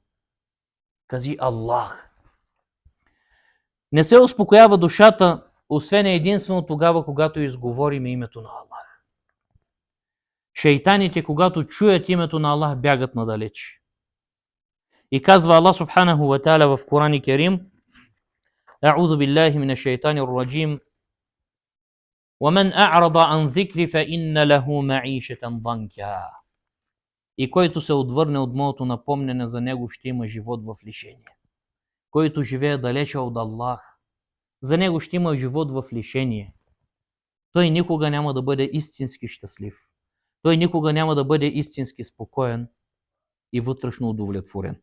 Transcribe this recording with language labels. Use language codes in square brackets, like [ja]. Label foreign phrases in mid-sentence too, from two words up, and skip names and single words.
[bg] Кажи Аллах. Не се успокоява душата, освен единствено тогава, когато изговорим името на Аллах. Шейтаните, когато чуят името на Аллах, бягат надалеч. И казва Аллах [ar] سبحانه وتعالى [bg] в Коран Керим: [ar] أعوذ بالله من الشيطان الرجيم. وَمَنْ أَعْرَضَ عَنْ ذِكْرِ فَإِنَّ لَهُ مَعِيشَةً ضَنْكًا. [bg] И който се отвърне от моето напомнене, за него ще има живот в лишение. Който живее далече от Аллах, за него ще има живот в лишение. Той никога няма да бъде истински щастлив. Той никога няма да бъде истински спокоен и вътрешно удовлетворен.